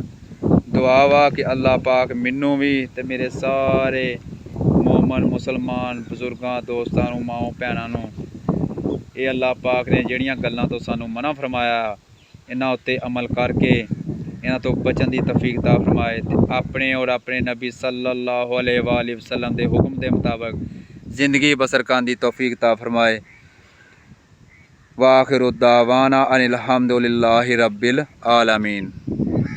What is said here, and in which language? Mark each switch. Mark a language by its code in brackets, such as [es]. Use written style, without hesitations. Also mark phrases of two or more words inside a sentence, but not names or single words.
[pa] ਦੁਆ ਵਾ ਕਿ ਅੱਲਾਹ ਪਾਕ ਮੈਨੂੰ ਵੀ ਤੇ ਮੇਰੇ ਸਾਰੇ ਮੋਮਨ ਮੁਸਲਮਾਨ ਬਜ਼ੁਰਗਾਂ ਦੋਸਤਾਂ ਨੂੰ, ਮਾਂ ਭੈਣਾਂ ਨੂੰ ਇਹ ਅੱਲਾਹ ਪਾਕ ਨੇ ਜਿਹੜੀਆਂ ਗੱਲਾਂ ਤੋਂ ਸਾਨੂੰ ਮਨਾ ਫਰਮਾਇਆ ਇਹਨਾਂ ਉੱਤੇ ਅਮਲ ਕਰਕੇ ਇਹਨਾਂ ਤੋਂ ਬਚਣ ਦੀ ਤੌਫੀਕ ਅਤਾ ਫਰਮਾਏ, ਤੇ ਆਪਣੇ ਔਰ ਆਪਣੇ ਨਬੀ [ar] صلى الله عليه وسلم [pa] ਦੇ ਹੁਕਮ ਦੇ ਮੁਤਾਬਕ ਜ਼ਿੰਦਗੀ ਬਸਰ ਕਰਨ ਦੀ ਤੌਫੀਕ ਅਤਾ ਫਰਮਾਏ। [ar] وآخر دعوانا أن الحمد لله رب العالمين.